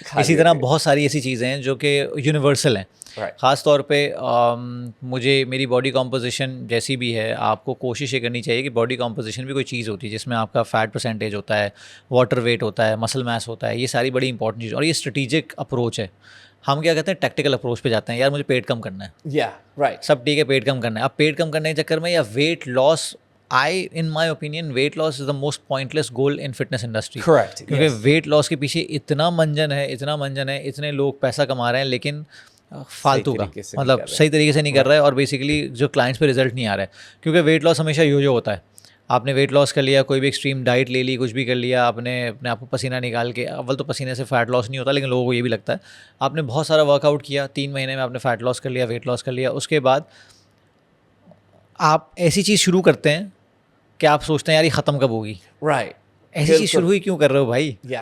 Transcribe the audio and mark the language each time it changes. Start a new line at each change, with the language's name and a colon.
Urdu: اسی طرح بہت ساری ایسی چیزیں ہیں جو کہ یونیورسل ہیں. خاص طور پہ مجھے میری باڈی کمپوزیشن جیسی بھی ہے, آپ کو کوشش یہ کرنی چاہیے کہ باڈی کمپوزیشن بھی کوئی چیز ہوتی ہے جس میں آپ کا فیٹ پرسنٹیج ہوتا ہے, واٹر ویٹ ہوتا ہے, مسل میس ہوتا ہے. یہ ساری بڑی امپورٹنٹ چیز, اور یہ اسٹریٹجک اپروچ ہے. ہم کیا کہتے ہیں ٹیکٹیکل اپروچ پہ جاتے ہیں, یار مجھے پیٹ کم کرنا ہے, سب ٹھیک ہے پیٹ کم کرنا ہے. اب پیٹ کم کرنے کے چکر میں یا weight loss,
English: in my opinion weight loss is the most pointless goal in fitness industry. Correct.
Urdu: کیونکہ ویٹ لاس کے پیچھے اتنا منجن ہے, اتنے لوگ پیسہ کما رہے ہیں لیکن فالتو کا, مطلب صحیح طریقے سے نہیں کر رہے, اور بیسیکلی جو کلائنٹس پہ رزلٹ نہیں آ رہا ہے. کیونکہ ویٹ لاس ہمیشہ جو ہوتا ہے, آپ نے ویٹ لاس کر لیا, کوئی بھی ایکسٹریم ڈائٹ لے لی, کچھ بھی کر لیا, آپ نے اپنے آپ کو پسینہ نکال کے, اول تو پسینے سے فیٹ لاس نہیں ہوتا لیکن لوگوں کو یہ بھی لگتا ہے, آپ نے بہت سارا ورک آؤٹ کیا, 3 مہینے میں آپ نے فیٹ لاس کر لیا, ویٹ لاس کر لیا, اس کے بعد آپ ایسی چیز شروع کرتے ہیں کہ آپ سوچتے ہیں یار یہ ختم کب ہوگی, ایسی چیز شروع ہی کیوں کر رہے ہو بھائی.